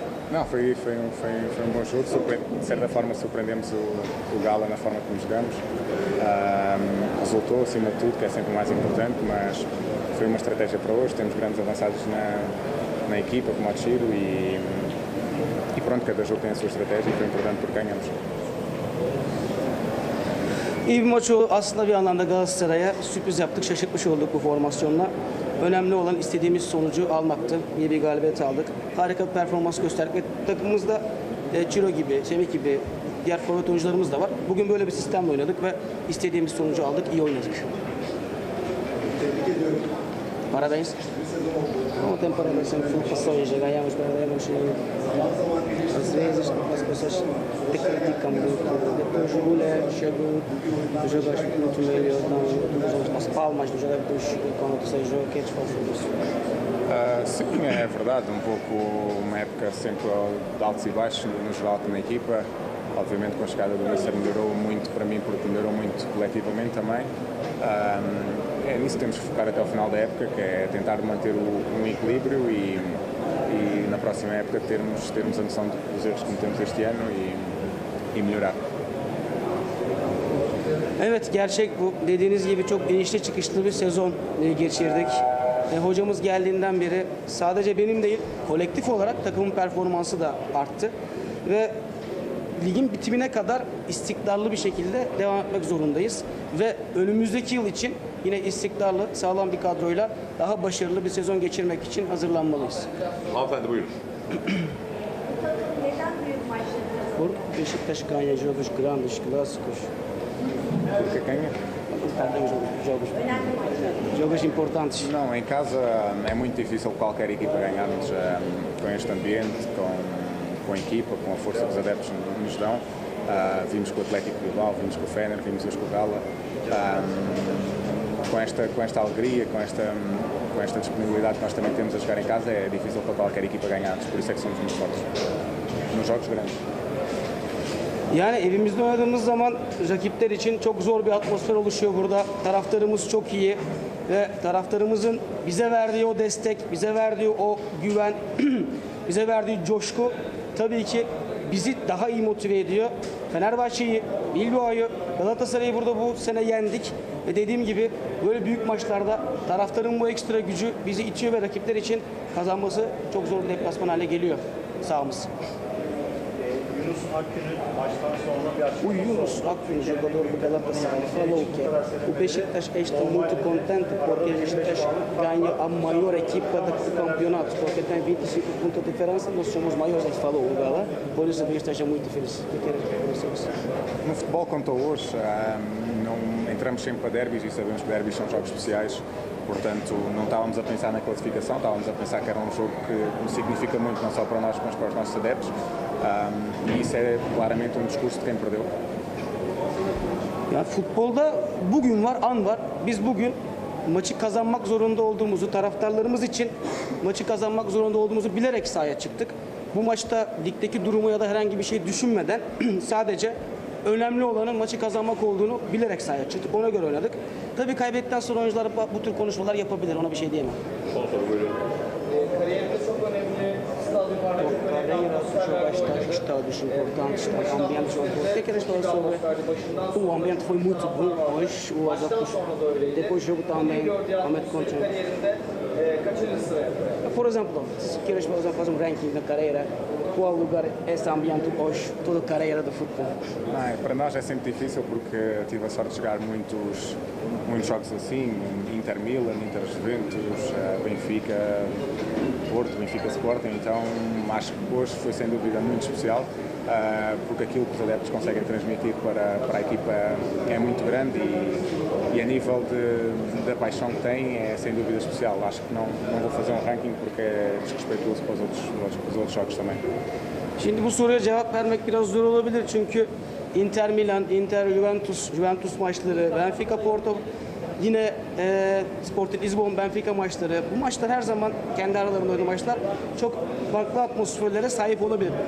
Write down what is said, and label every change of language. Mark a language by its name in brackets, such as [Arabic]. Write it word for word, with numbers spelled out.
[Portuguese] Não, foi, foi, um, foi, foi um bom jogo. Surpre- de certa forma surpreendemos o, o Gala na forma como jogamos. Um, resultou, acima de tudo, que é sempre o mais importante, mas foi uma estratégia para hoje. Temos grandes avançados na, na equipa, como o Tiro, e, e pronto, cada jogo tem a sua estratégia e foi importante porque ganhamos. [Turkish] İyi bir maç oldu. Aslında bir anlamda Galatasaray'a sürpriz yaptık, şaşırtmış olduk bu formasyonla. Önemli olan istediğimiz sonucu almaktı. İyi bir galibiyet aldık. Harika bir performans gösterdik ve takımımızda e, Ciro gibi, Semih gibi diğer forvet oyuncularımız da var. Bugün böyle bir sistemle oynadık ve istediğimiz sonucu aldık, iyi oynadık. Tebrik ediyorum. [Portuguese] Parabéns. Não tem parabéns, sempre foi passagem, já ganhamos, perdemos. Às vezes as pessoas te criticam muito, depois o goleiro chegou, os jogadores muito melhor, dão as palmas dos jogadores quando você joga, o que é que faz isso? Uh, sim, é verdade, um pouco uma época sempre de altos e baixos, no geral na equipa. Obviamente com a chegada do Messi melhorou muito para mim, porque melhorou muito coletivamente também. Um, é nisso que temos que focar até ao final da época, que é tentar manter o, um equilíbrio e, e na próxima época termos, termos a noção dos erros que cometemos este ano e, e melhorar. [Turkish] Evet, gerçek bu. Dediğiniz gibi çok inişli çıkışlı bir sezon geçirdik. E, hocamız geldiğinden beri sadece benim değil, kolektif olarak takımın performansı da arttı ve ligin bitimine kadar istikrarlı bir şekilde devam etmek zorundayız. Ve önümüzdeki yıl için yine istikrarlı, sağlam bir kadroyla daha başarılı bir sezon geçirmek için hazırlanmalıyız. Hanımefendi buyurun. Neden büyük maçlarınız? [Portuguese] Por Beşiktaş ganha jogos grandes, clássicos. Porque ganha? Perdemos jogos. Jogos importantes. Não, em casa é muito difícil qualquer equipa ganhar, mas um, com este ambiente, com com a equipa, com a força que os adeptos nos dão. Uh, vimos com o Atlético Bilbao, vimos com o Fener, vimos hoje com o Gala. Um, com, esta, com esta alegria, com esta, com esta disponibilidade que nós também temos a jogar em casa, é difícil para qualquer equipa ganhar, por isso é que somos muito fortes nos jogos grandes. [Turkish] Yani evimizde oynadığımız zaman rakipler için çok zor bir atmosfer oluşuyor burada. Taraftarımız çok iyi ve taraftarımızın bize verdiği o destek, bize verdiği o güven, bize verdiği coşku tabii ki bizi daha iyi motive ediyor. Fenerbahçe'yi, Bilbao'yu, Galatasaray'ı burada bu sene yendik. Ve dediğim gibi böyle büyük maçlarda taraftarın bu ekstra gücü bizi itiyor ve rakipler için kazanması çok zor bir deplasman hale geliyor sahamız. Yunus Akgün'ün maçtan sonra bir açıklaması oldu. [Portuguese] O Yunus Akgün jogador do Galatasaray falou que o Beşiktaş está muito contente porque o Beşiktaş ganha a maior equipa do campeonato, porque tem vinte e cinco pontos de diferença, nós somos maiores, ele falou o Gala, por isso o Beşiktaş é muito feliz. O que é no futebol quanto hoje, um, não entramos sempre para derbys e sabemos que derbys são jogos especiais. Portanto, não estávamos a pensar na classificação, estávamos a pensar que era um jogo que significa muito não só para nós, mas para os nossos adeptos. Um, e isso é claramente um discurso de quem perdeu. [Turkish] Ya futbolda bugün var, an var. Biz bugün maçı kazanmak zorunda olduğumuzu, taraftarlarımız için maçı kazanmak zorunda olduğumuzu bilerek sahaya çıktık. Bu maçta ligdeki durumu ya da herhangi bir şey düşünmeden sadece önemli olanın maçı kazanmak olduğunu bilerek sahaya çıktık. Ona göre oynadık. Tabii kaybettikten sonra oyuncular bu tür konuşmalar yapabilir. Ona bir şey diyemem. Son soru buyurun. Kariyerinde çok önemli stadyum var. Kariyerinde çok önemli [Portuguese] estádios importantes, o ambiente foi importante. O que é que eles falam sobre? O ambiente foi muito bom hoje. O adeptos, depois do jogo também, realmente contente. Por exemplo, se queres fazer um ranking da carreira, qual lugar é esse ambiente hoje, toda a carreira do futebol? Ah, para nós é sempre difícil porque tive a sorte de jogar muitos, muitos jogos assim, Inter Milan, Inter Juventus, Benfica, Porto, Benfica Sporting, então acho que hoje foi sem dúvida muito especial porque aquilo que os adeptos conseguem transmitir para, para a equipa é muito grande e, e a nível de, da paixão que tem é sem dúvida especial. Acho que não, não vou fazer um ranking porque é desrespeitoso para os outros, para os outros jogos também. [Turkish] Şimdi bu soruya cevap vermek biraz zor olabilir çünkü Inter Milan, Inter Juventus, Juventus maçları, Benfica Porto, yine e, Sporting Lisbon, Benfica maçları, bu maçlar her zaman kendi aralarında oynadığı maçlar çok farklı atmosferlere sahip olabilir.